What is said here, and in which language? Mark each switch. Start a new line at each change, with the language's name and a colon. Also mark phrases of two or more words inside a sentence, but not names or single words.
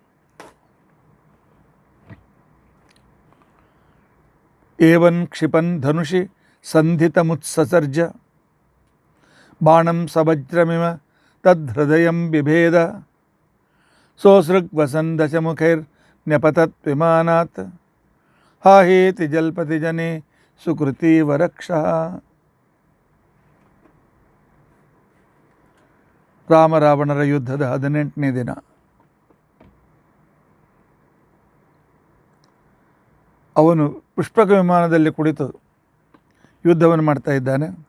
Sanskrit: एवं क्षिपन् धनुषि सन्धितमुत्ससर्ज बाणं सवज्रमिव तद्धृदयं बिभेद सोऽसृग्वसन् दशमुखैर्न्यपतत् विमानात् हाहेति जल्पति जने सुकृतीवरक्षः
Kannada: ರಾಮರಾವಣರ ಯುದ್ಧದ 18ನೇ ದಿನ. ಅವನು ಪುಷ್ಪಕ ವಿಮಾನದಲ್ಲಿ ಕುಳಿತು ಯುದ್ಧವನ್ನು ಮಾಡ್ತಾ ಇದ್ದಾನೆ.